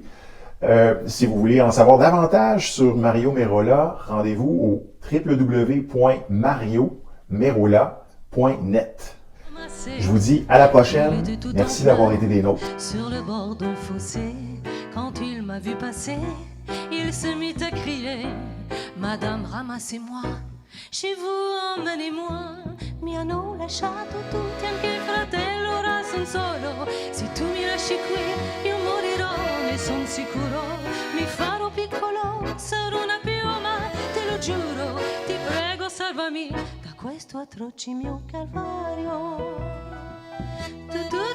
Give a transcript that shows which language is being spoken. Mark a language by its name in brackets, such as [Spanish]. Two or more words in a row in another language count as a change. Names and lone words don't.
[French] Si vous voulez en savoir davantage sur Mario Merola, rendez-vous au www.mariomerola.net. Je vous dis à la prochaine. Merci d'avoir été des nôtres. Sur le bord d'un fossé, quand il m'a vu passer, il se mit à crier: Madame, ramassez-moi, chez vous emmenez-moi. [Italian] Mi hanno lasciato tutti, anche il fratello ora son solo. Se tu mi lasci qui, io morirò, ne son sicuro. Mi farò piccolo, sarò una piuma, te lo giuro. Ti prego, salvami da questo atroce mio calvario.